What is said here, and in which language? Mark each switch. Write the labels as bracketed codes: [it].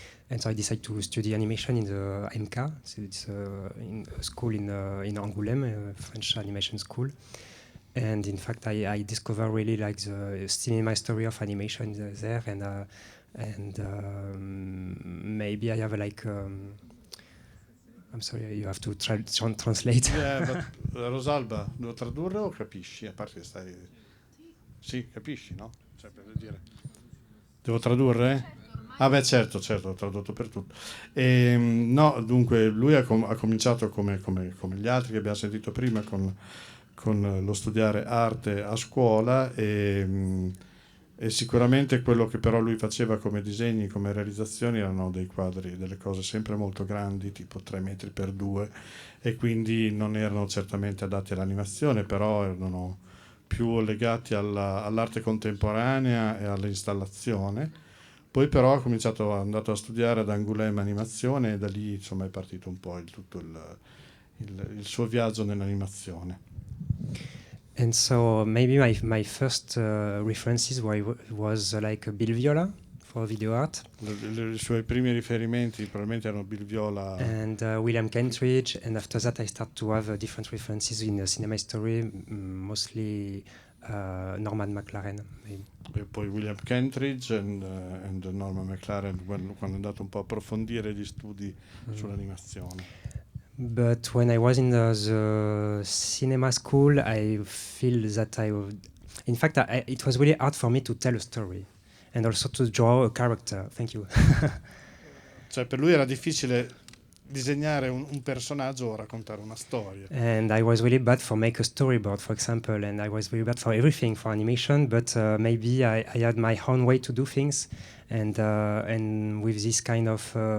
[en] And so I decided to study animation in the MK. So it's in a school in Angoulême, a French animation school. And in fact, I discovered really like the cinema story of animation there, and maybe I have like. I'm sorry, you have to translate. Yeah, but [it] Rosalba, devo tradurre o capisci? A parte che stai. Sì, capisci, no? Cioè, per dire. Devo tradurre? Ah beh, certo, ho tradotto per tutto. No, dunque, lui ha cominciato come gli altri che abbiamo sentito prima con lo studiare arte a scuola, e sicuramente quello che però lui faceva come disegni, come realizzazioni, erano dei quadri, delle cose sempre molto grandi, tipo 3 metri per 2, e quindi non erano certamente adatti all'animazione, però erano più legati all'arte contemporanea e all'installazione. Poi però è andato a studiare ad Angoulême animazione, e da lì insomma è partito un po' tutto il suo viaggio nell'animazione. [en] And so maybe my first references was like Bill Viola for video art. [it] I suoi primi riferimenti probabilmente erano Bill Viola [en] and William Kentridge, and after that I start to have different references in cinema history, mostly Norman McLaren. Maybe. [it] E poi William Kentridge and Norman McLaren, quando è andato un po' a approfondire gli studi sull'animazione. [en] But when I was in the cinema school, I feel that in fact, it was really hard for me to tell a story and also to draw a character. Thank you. [it] Cioè, per lui era difficile disegnare un personaggio o raccontare una storia. [en] And I was really bad for make a storyboard, for example, and I was really bad for everything for animation. But maybe I had my own way to do things, and with this kind of